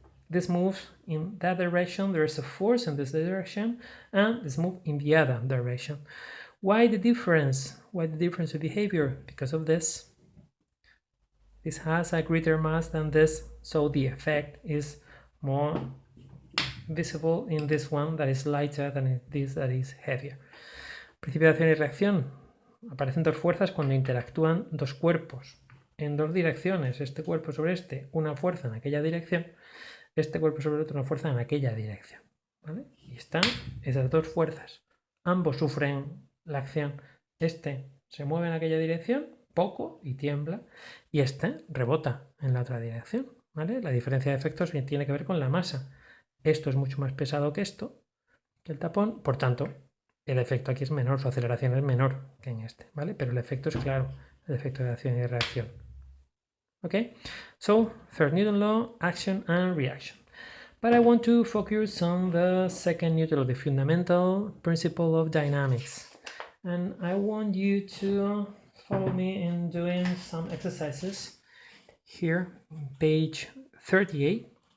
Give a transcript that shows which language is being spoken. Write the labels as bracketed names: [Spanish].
[English] This moves in that direction, there is a force in this direction, and this move in the other direction. Why the difference? Why the difference of behavior? Because of this. This has a greater mass than this, so the effect is more visible in this one that is lighter than in this that is heavier. [Spanish] Principio de acción y reacción. Aparecen dos fuerzas cuando interactúan dos cuerpos en dos direcciones. Este cuerpo sobre este, una fuerza en aquella dirección. Este cuerpo sobre el otro, una fuerza en aquella dirección. ¿Vale? Y están esas dos fuerzas. Ambos sufren la acción. Este se mueve en aquella dirección, poco, y tiembla. Y este rebota en la otra dirección. ¿Vale? La diferencia de efectos tiene que ver con la masa. Esto es mucho más pesado que esto, que el tapón. Por tanto, el efecto aquí es menor, su aceleración es menor que en este. ¿Vale? Pero el efecto es claro, el efecto de acción y reacción. [English] Okay, so third Newton law, action and reaction. But I want to focus on the second Newton law, the fundamental principle of dynamics. And I want you to follow me in doing some exercises here, page 38.